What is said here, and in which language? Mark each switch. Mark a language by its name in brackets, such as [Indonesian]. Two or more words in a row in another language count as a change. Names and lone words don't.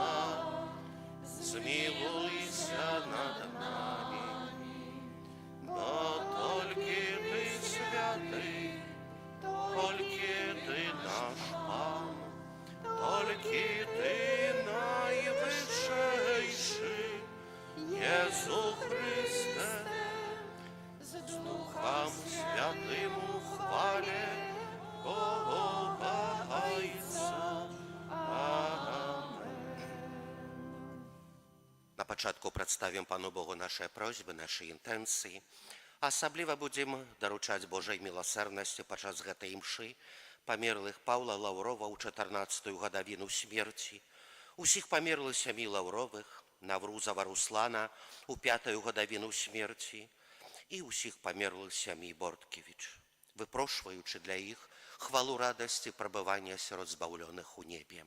[Ukrainian] змилуйся над нами, бо тільки Ти святий, тільки Ти наш Пан, тільки Ти найвищийший, Єсу Христе, з Духом Святим у хвалі Богайся. [Belarusian] На пачатку прадставім Пану Богу нашыя просьбы, нашы інтэнцыі. Асабліва будзем даручаць Божай міласэрнасці падчас гэтай імшы памерлых Паўла Лаўрова ў 14-ю гадавіну смерці, усіх памерлых сямі Лаўровых, Наврузава Руслана ў 5-ю гадавіну смерці і ўсіх памерлых сямі Борткевіч, выпрошваючы для іх хвалу радасці прабывання сярод збаўлёных у небе.